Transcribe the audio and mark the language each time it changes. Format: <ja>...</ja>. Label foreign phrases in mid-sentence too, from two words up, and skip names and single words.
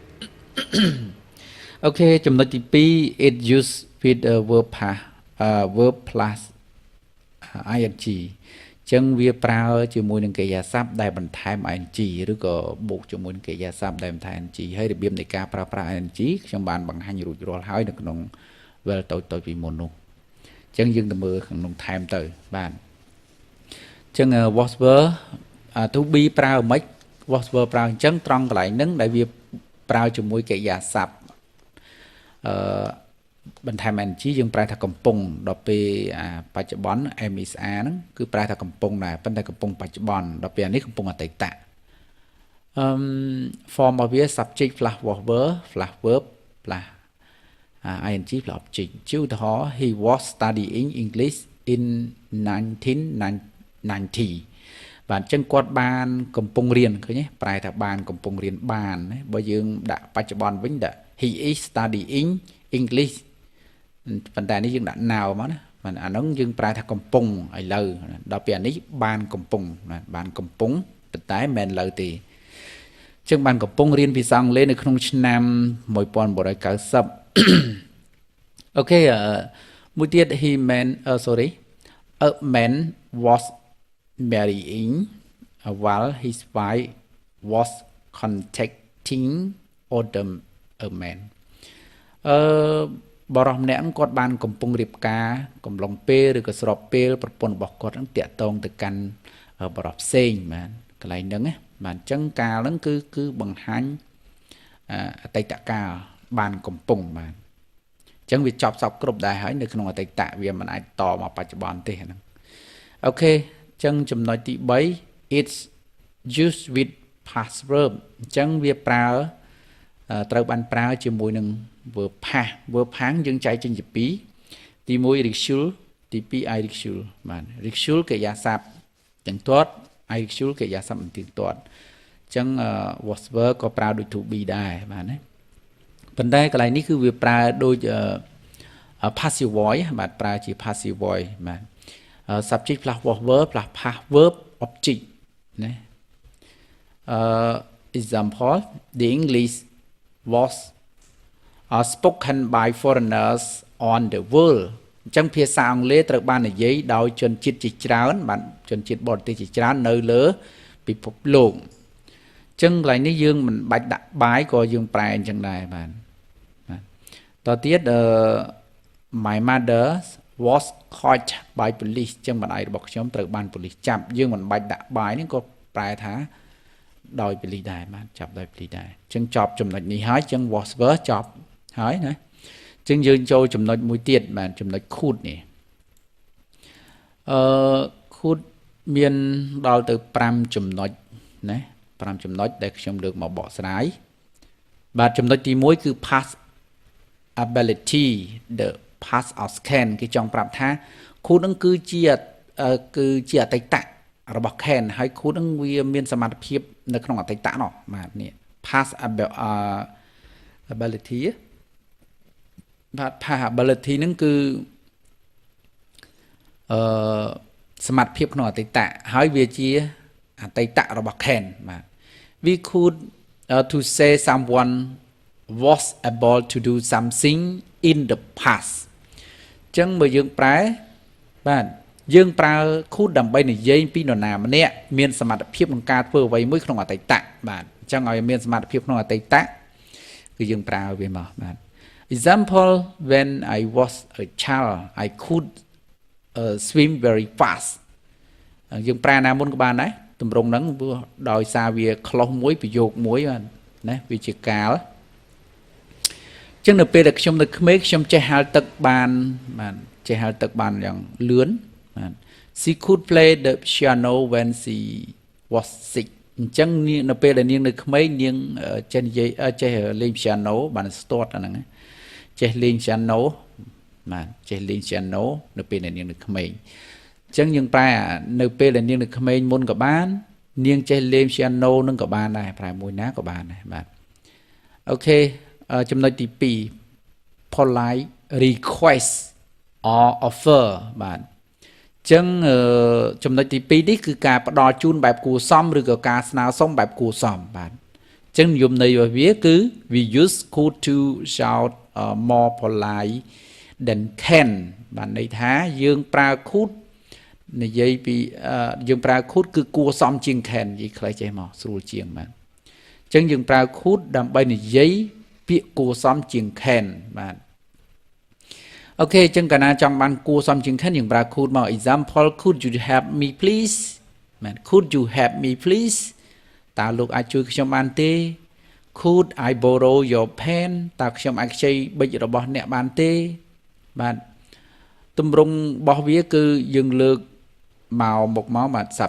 <km>អូខេចំណុចទី2</km> <en>it used with a verb plus ing</en> <km>ចឹងវាប្រើជាមួយនឹងកិរិយាសព្ទដែលបន្ថែម ing ឬក៏បូកជាមួយនឹងកិរិយាសព្ទដែលបន្ថែម ing ហើយរបៀបនៃការប្រើប្រាស់ ing ខ្ញុំបានបង្ហាញរួចរាល់ហើយនៅក្នុង well តូចពីមុននោះចឹងយើងទៅមើលក្នុងថែមទៅបាទចឹង</km> <en>was were to be</en> <km>ប្រើមិន</km> <en>was were</en> <km>ប្រើអញ្ចឹងត្រង់កន្លែងហ្នឹងដែលវាប្រើជាមួយកិរិយាសព្ទ បន្ថែម ing យើងប្រែថាកំពុងដល់ពេលបច្ចុប្បន្ន MSR ហ្នឹងគឺប្រែថាកំពុងដែរប៉ុន្តែកំពុងបច្ចុប្បន្នដល់ពេលនេះកំពុងអតីត form របស់វា</km> <en>subject plus verb plus verb plus ing plus object</en> <km>ជាឧទាហរណ៍</km> <en>he was studying English in 1990</en> <km>បាទអញ្ចឹងគាត់បានកំ ពុងរៀនឃើញទេប្រែថាបានកំពុងរៀនបានបើយើងដាក់បច្ចុប្បន្នវិញដាក់</km> <en>he is studying English</en> <km>ប៉ុន្តែនេះយើងដាក់ now មកណាបាទអាហ្នឹងយើងប្រែថាកំពុងឥឡូវដល់ពេលអានេះបានកំពុងបានកំពុងប៉ុន្តែមិនមែនឥឡូវទេអញ្ចឹងបានកំពុងរៀនភាសាអង់គ្លេសនៅក្នុងឆ្នាំ</km> <en>1990</en> <km>អូខេមួយទៀត</km> <en>a man was marrying while his wife was contacting other men</en> <km>បរិសម្នាក់គាត់បានកំពុងរៀបការកំឡុងពេលឬក៏ស្របពេលប្រពន្ធរបស់គាត់នឹងតាក់ទងទៅកាន់បរិសផ្សេងបានកន្លែងហ្នឹងណាបាទអញ្ចឹងកាលហ្នឹងគឺ បង្ហាញអតីតកាលបានកំពុងបាទអញ្ចឹងវាចប់សពគ្រប់ដែរហើយនៅក្នុងអតីតវាមិនអាចតមកបច្ចុប្បន្នទេ ហ្នឹងអូខេអញ្ចឹងចំណុចទី3</km> <en>it's used with past verb</en> <km>អញ្ចឹងវាប្រើត្រូវបានប្រើជាមួយ នឹង</km> <en>verb past</en> <km>យើងចែកចេញជាពីរទី1 ritual ទី2 iritual បាទ ritual កិរិយាសព្ទទាំងទាត់ iritual កិរិយាសព្ទមិនទៀងទាត់អញ្ចឹង</km> <en>was verb</en> <km>ក៏ប្រើដូច</km> <en>to be</en> <km>ដែរបាទណាប៉ុន្តែកន្លែងនេះគឺវាប្រើដូច</km> <en>passive voice</en> <km>បាទប្រើជា</km> <en>passive voice</en> <km>បាទ</km> <en>subject plus was verb plus past verb object</en> <km>ណា</km> <en>example the English was spoken by foreigners on the world</en> <km>អញ្ចឹងភាសាអង់គ្លេសត្រូវបាននិយាយដោយជនជាតិជាច្រើនបាទជនជាតិបរ ទេសជាច្រើននៅលើពិភពលោកអញ្ចឹងកន្លែងនេះយើងមិនបាច់ដាក់បាយក៏យើងប្រែអញ្ចឹងដែរបាទតទៅទៀត</km> <en>my mother was caught by police</en> <km>អញ្ចឹងម្ដាយរបស់ខ្ញុំត្រូវបានប៉ូលីសចាប់យើងមិនបាច់ដាក់បាយនេះក៏ប្រែថាដោយប៉ូលីសដែរបាទចាប់ដោយប៉ូលីសដែរអញ្ចឹងចប់ចំណុចនេះហើយអញ្ចឹង</km> <en>was verb</en> <km>ចប់ហើយណាអញ្ចឹងយើងចូលចំណុចមួយទៀតបាទចំណុច could នេះ could មានដល់ទៅ5ចំណុចណា5ចំណុចដែលខ្ញុំលើកមកបកស្រាយបាទចំណុចទី1គឺ</km> <en>past ability the past of can</en> <km>គេចង់ប្រាប់ថា could នឹងគឺជាអតីតរបស់ can ហើយ could នឹងវាមានសមត្ថភាពនៅក្នុងអតីតនោះបាទនេះ</km> <en>past ability</en> <km>បាទ</km> <en>past ability</en> <km>នឹងគឺ សមត្ថភាពក្នុងអតីតហើយវាជាអតីតរបស់ can បាទ</km> <en>we could to say someone was able to do something in the past</en> <km>អញ្ចឹងបើយើងប្រែបាទយើងប្រើ could ដើម្បីនិយាយពីនរណាម្នាក់មានសមត្ថភាពក្នុងការធ្វើអ្វីមួយក្នុងអតីតបាទអញ្ចឹងឲ្យមានសមត្ថភាពក្នុងអតីតគឺយើងប្រើវាមកបាទ</km> <en>example when I was a child I could swim very fast</en> <km>យើងប្រើណាមុនក៏បានដែរទម្រង់ហ្នឹងដោយសារវា close មួយប្រយោគមួយបាទណាវាជាកាលអញ្ចឹងនៅពេលដែល ខ្ញុំនៅក្មេងខ្ញុំចេះហាលទឹកបានបាទចេះហាលទឹកបានយ៉ាងលឿនបាទ</km> <en>she could play the piano when she was 6</en> <km>អញ្ចឹងនៅពេលដែលនាងនៅក្មេងនាងចេះនិយាយចេះលេង piano បានស្ទាត់អាហ្នឹងចេះលេង piano បាទចេះលេង piano នៅពេលដែលនាងនៅក្មេងអញ្ចឹងយើងប្រែនៅពេលដែលនាងនៅក្មេងមុនក៏បាននាងចេះលេង piano នឹងក៏បានដែរប្រែមួយណាក៏បានដែរបាទអូខេចំណុចទី</km> <en>2 polite request or offer</en> <km>បាទអញ្ចឹងចំណុចទី2នេះគឺការផ្ដល់ជូនបែបគួរសមឬក៏ការស្នើសុំបែបគួរសមបាទអញ្ចឹងនិយមន័យរបស់វាគឺ</km> <en>we use could to shout more polite than can</en> <km>បាទន័យថា យើងប្រើ could និយាយពីយើងប្រើ could គឺគួរសមជាង can និយាយខ្លីចេះមកស្រួលជាងបាទអ ញ្ចឹងយើងប្រើ could ដើម្បីនិយាយពាក្យគួរសមជាង can បាទអូខេអញ្ចឹងកាលណាចង់បានគួរសមជាង can យើងប្រើ could មក</km> <en>example could you help me please</en> <km>បាទ</km> <en>could you help me please</en> <km>តើលោកអាចជួយខ្ញុំបានទេ</km> <en>could I borrow your pen</en> <km>តើខ្ញុំអាចខ្ចីប៊ិចរបស់អ្នកបានទេបាទទម្រង់របស់វាគឺយើងលើកមកបាទ</km>